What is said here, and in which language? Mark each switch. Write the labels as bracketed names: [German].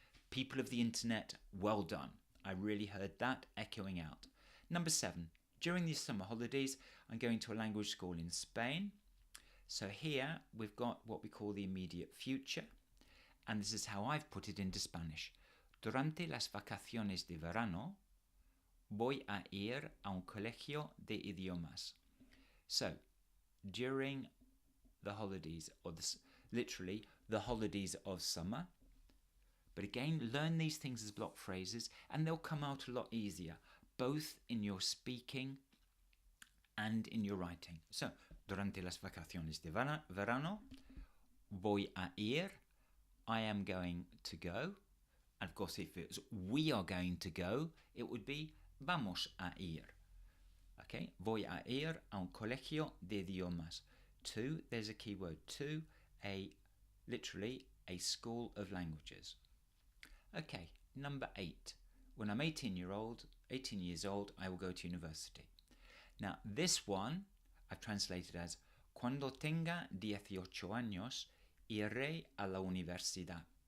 [English] People of the internet, well done. I really heard that echoing out. Number 7. During these summer holidays, I'm going to a language school in Spain. So here we've got what we call the immediate future. And this is how I've put it into Spanish. [Spanish] Durante las vacaciones de verano, voy a ir a un colegio de idiomas. [English] So, during the holidays, or literally the holidays of summer. But again, learn these things as block phrases and they'll come out a lot easier, both in your speaking and in your writing. So, [Spanish] durante las vacaciones de verano, voy a ir, [English] I am going to go. And of course, if it's we are going to go, it would be [Spanish] vamos a ir. Okay, voy a ir a un colegio de idiomas. [English] To, there's a keyword to, literally a school of languages. Okay, number 8. When I'm 18 years old, I will go to university. Now, this one I've translated as [Spanish] Cuando tenga 18 años, iré a la universidad.